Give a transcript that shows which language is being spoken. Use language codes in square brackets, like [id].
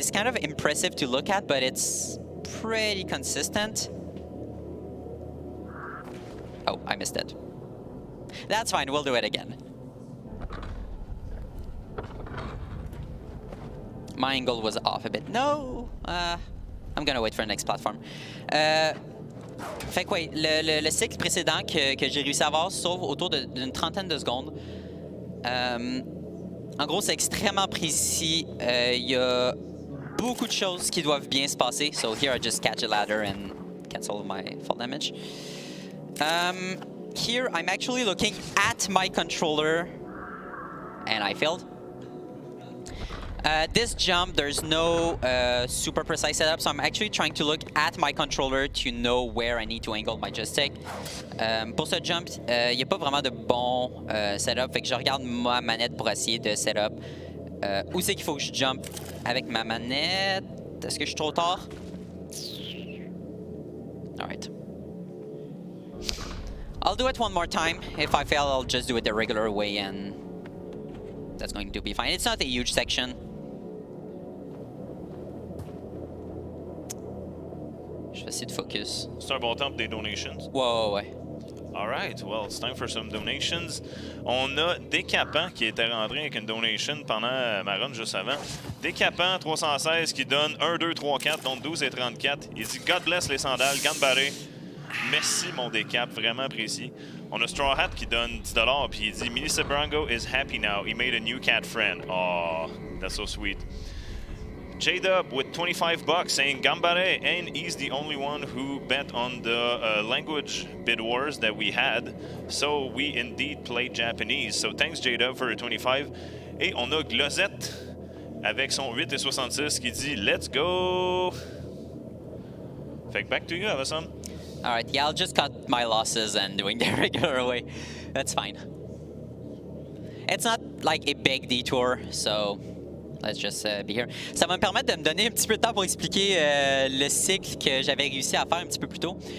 [en] It's kind of impressive to look at, but it's pretty consistent. Oh, I missed it. That's fine, we'll do it again. My angle was off a bit. No! I'm gonna wait for the next platform. [fr] Fait que oui, le cycle précédent que j'ai réussi à avoir sauve autour d'une trentaine de secondes. En gros, c'est extrêmement précis. Il y a beaucoup de choses qui doivent bien se passer. [en] So here I just catch a ladder and cancel my fall damage. Here I'm actually looking at my controller and I failed. This jump, there's no super precise setup, so I'm actually trying to look at my controller to know where I need to angle my joystick. [fr] Pour ce jump, il n'y a pas vraiment de bon setup, fait que je regarde ma manette pour essayer de setup. Où c'est qu'il faut que je jump avec ma manette? Est-ce que je suis trop tard? [en] Alright. I'll do it one more time. If I fail, I'll just do it the regular way and that's going to be fine. It's not a huge section. [fr] Je vais essayer de focus. C'est un bon temps pour des donations. Ouais. [en] Alright, well, it's time for some donations. [fr] On a Décapant qui était rentré avec une donation pendant ma run juste avant. Décapant 316 qui donne 1, 2, 3, 4, donc 12 et 34. Il dit [en] God bless [fr] les sandales, Gambare. Merci mon Décap, vraiment apprécié. On a Straw Hat qui donne 10$ puis il dit [en] Melissa Brango is happy now. He made a new cat friend. Oh, that's so sweet. J-Dub with $25 saying Gambare, and he's the only one who bet on the language bid wars that we had. So we indeed played Japanese. So thanks J-Dub for your 25. [fr] Et on a Glozette avec son 8 et 66 qui dit [en] Let's go! [fr] Fait que [en] back to you, [fr] Avasam. [en] Alright, yeah, I'll just cut my losses and doing the regular way. That's fine. It's not like a big detour, so let's just be here. [fr] Ça va me permettre de me donner un petit peu de temps pour expliquer le cycle que j'avais réussi à faire un petit peu plus tôt.